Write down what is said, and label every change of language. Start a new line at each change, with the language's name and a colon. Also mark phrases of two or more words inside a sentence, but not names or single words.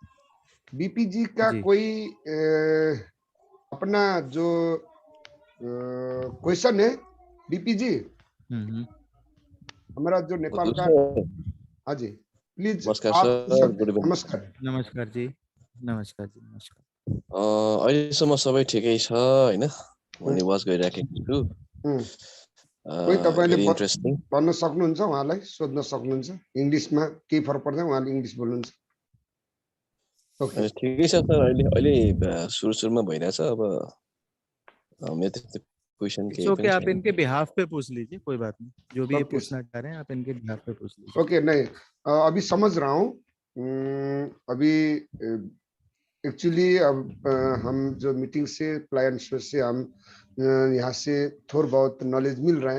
Hindi: बीपी जी का जी। कोई अपना जो क्वेश्चन है, बीपी जी, हम्म। हमारा जो नेपाल का, सर हाँ जी, प्लीज नमस्कार आप पूछ सर, सकते
English: गुड
Hindi: हैं।
English: इभिनिङ।
Hindi: नमस्कार। नमस्कार जी, नमस्कार जी, नमस्कार।
Nepali: अहिलेसम्म सबै ठिकै छ होइन, म हम्म, निवास गरिराखेको छु। हम्म। कोही तपाईँले
English: very interesting.
Nepali: भन्न सक्नुहुन्छ, उहाँलाई सोध्न सक्नुहुन्छ, इङ्ग्लिसमा केही फरक पर्दैन, उहाँले इङ्ग्लिस बोल्नुहुन्छ। ओके, ठिकै छ सर, अहिले अहिले सुरुमा भइरहेछ। अब मेरो त्यस्तो क्वेसन
English: इट्स
Nepali: केही
English: ओके,
Nepali: पनि
Hindi: आप
Nepali: छैन।
Hindi: इनके बिहाफ पे पूछ लीजिए, कोई बात नहीं, जो भी ये ओके, पूछना चाह रहे हैं आप इनके बिहाफ पे पूछ लीजिए। ओके। नहीं, अभी समझ रहा हूँ। अभी एक्चुअली अब हम जो मीटिंग से प्लान से हम यहाँ से थोड़ा बहुत नॉलेज मिल रहा है।